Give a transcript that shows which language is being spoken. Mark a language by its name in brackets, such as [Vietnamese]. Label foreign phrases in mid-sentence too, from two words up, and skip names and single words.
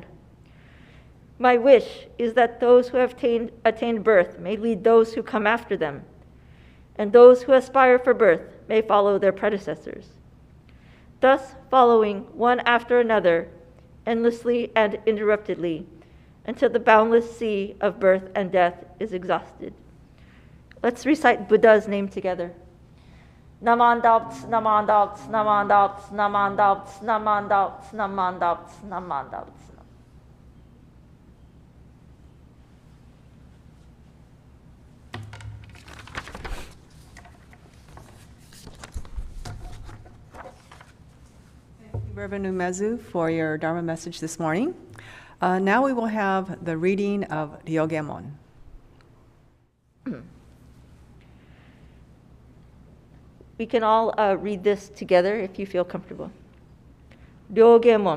[English] My wish is that those who have attained birth may lead those who come after them, and those who aspire for birth may follow their predecessors, thus following one after another, endlessly and interruptedly, until the boundless sea of birth and death is exhausted. Let's recite Buddha's name together. Namandalts, namandalts, namandalts, namandalts, namandalts, namandalts, namandalts. Reverend Umezu, for your Dharma message this morning. Now we will have the reading of Ryogemon. We can all read this together if you feel comfortable. Ryogemon.